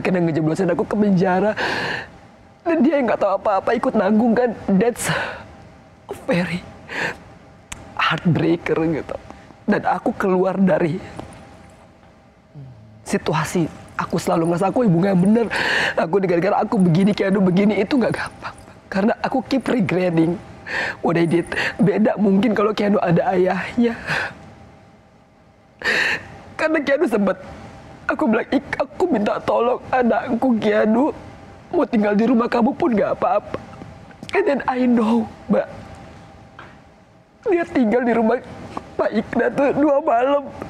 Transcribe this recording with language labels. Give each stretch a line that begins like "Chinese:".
Indonesian: Akhirnya ngejeblosin aku ke penjara. Dan dia nggak tahu apa-apa, ikut nanggung kan.
English: That's very heartbreaker gitu.
Indonesian: Dan aku keluar dari situasi. Aku selalu ngerasa aku ibu nggak bener. Aku gara-gara aku begini, Keanu begini, itu nggak gampang. Karena aku
English: keep regretting what I did.
Indonesian: Beda mungkin kalau Keanu ada ayahnya. Karena Keanu sempat, aku bilang, aku minta tolong anakku Keanu mau tinggal di rumah kamu pun nggak apa-apa.
English: And then I know,
Indonesian: Mbak, dia tinggal di rumah Pak Ikna tuh 2 malam.